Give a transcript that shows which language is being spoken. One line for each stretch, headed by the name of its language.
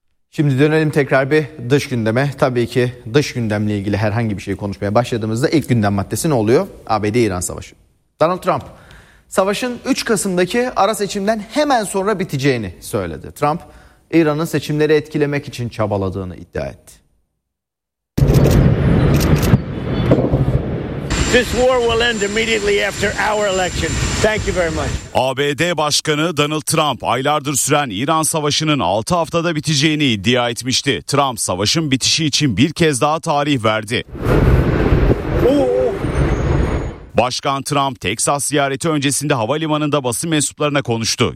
Turkish: Şimdi dönelim tekrar bir dış gündeme. Tabii ki dış gündemle ilgili herhangi bir şey konuşmaya başladığımızda ilk gündem maddesi ne oluyor? ABD-İran savaşı. Donald Trump savaşın 3 Kasım'daki ara seçimden hemen sonra biteceğini söyledi. Trump, İran'ın seçimleri etkilemek için çabaladığını iddia etti.
English: This war will end immediately after our election. Thank you very much.
Turkish: ABD Başkanı Donald Trump aylardır süren İran Savaşı'nın 6 haftada biteceğini iddia etmişti. Trump savaşın bitişi için bir kez daha tarih verdi. Başkan Trump, Teksas ziyareti öncesinde havalimanında basın mensuplarına konuştu.